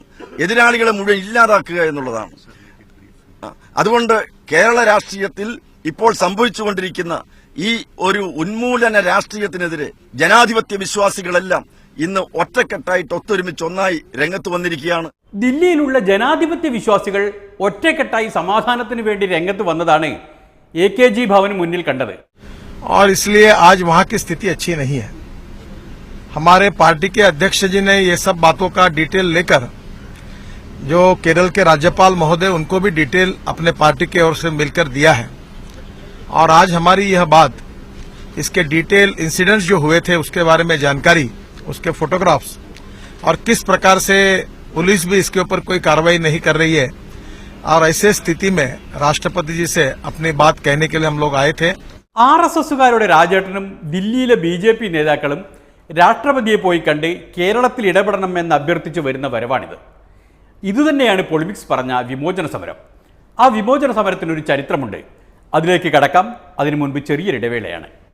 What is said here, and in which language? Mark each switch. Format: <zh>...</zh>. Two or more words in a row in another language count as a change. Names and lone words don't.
<ml>എതിരാളികളെ മുഴുവൻ ഇല്ലാതാക്കുക എന്നുള്ളതാണ്. അതുകൊണ്ട് കേരള രാഷ്ട്രീയത്തിൽ ഇപ്പോൾ സംഭവിച്ചുകൊണ്ടിരിക്കുന്ന ഈ ഒരു ഉന്മൂലന രാഷ്ട്രീയത്തിനെതിരെ ജനാധിപത്യ വിശ്വാസികളെല്ലാം ഇന്ന് ഒറ്റക്കെട്ടായിട്ട് ഒത്തൊരുമിച്ച് ഒന്നായി രംഗത്ത് വന്നിരിക്കുകയാണ്. ദില്ലിയിലുള്ള ജനാധിപത്യ വിശ്വാസികൾ ഒറ്റക്കെട്ടായി സമാധാനത്തിന് വേണ്ടി രംഗത്ത് വന്നതാണ് AKG ഭവന് മുന്നിൽ കണ്ടത്.</ml> <hi>और इसलिए आज वहां की स्थिति अच्छी नहीं है. हमारे पार्टी के अध्यक्ष जी ने ये सब बातों का डिटेल लेकर जो केरल के राज्यपाल महोदय उनको भी डिटेल अपने पार्टी की ओर से मिलकर दिया है. और आज हमारी यह बात इसके</hi> <en>detail incidents</en> <hi>जो हुए थे उसके बारे में जानकारी, उसके फोटोग्राफ्स और किस प्रकार से पुलिस भी इसके ऊपर कोई कार्रवाई नहीं कर रही है और ऐसे स्थिति में राष्ट्रपति जी से अपनी बात कहने के लिए हम लोग आए थे.</hi> <ml>RSSകാരുടെ രാജേട്ടനും ദില്ലിയിലെ BJP നേതാക്കളും രാഷ്ട്രപതിയെ പോയി കണ്ട് കേരളത്തിൽ ഇടപെടണമെന്ന് അഭ്യർത്ഥിച്ചു വരുന്ന വരവാണിത്. ഇതുതന്നെയാണ് പൊളിമിക്സ് പറഞ്ഞ വിമോചന സമരം. ആ വിമോചന സമരത്തിനൊരു ചരിത്രമുണ്ട്. അതിലേക്ക് കടക്കാം. അതിനു മുൻപ് ചെറിയൊരു ഇടവേളയാണ്.</ml>